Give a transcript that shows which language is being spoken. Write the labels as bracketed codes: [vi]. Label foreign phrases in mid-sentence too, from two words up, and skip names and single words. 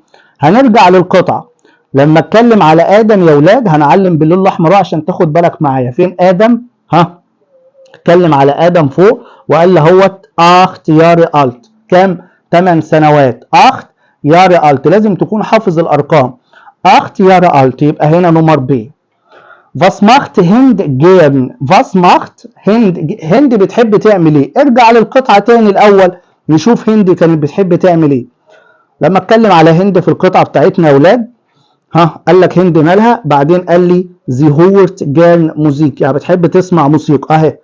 [ar] هنرجع للقطعه، لما اتكلم على ادم يا اولاد هنعلم باللون الاحمر عشان تاخد بالك معايا. فين ادم؟ اتكلم على ادم فوق وقال له هوت [de] acht Jahre alt, [ar] كام؟ 8 سنوات. [de] acht Jahre alt, [ar] لازم تكون حافظ الارقام. [de] acht Jahre alt, [ar] يبقى هنا نمر ب. [de] Was macht هند gern؟ Was macht هند [ar] بتحب تعمل ايه؟ ارجع للقطعه تاني الاول نشوف هند كانت بتحب تعمل ايه. لما اتكلم على هند في القطعه بتاعتنا يا اولاد، قال لك هند مالها؟ بعدين قال لي [de] Sie hört gern Musik, [ar] يعني بتحب تسمع موسيقى اهي.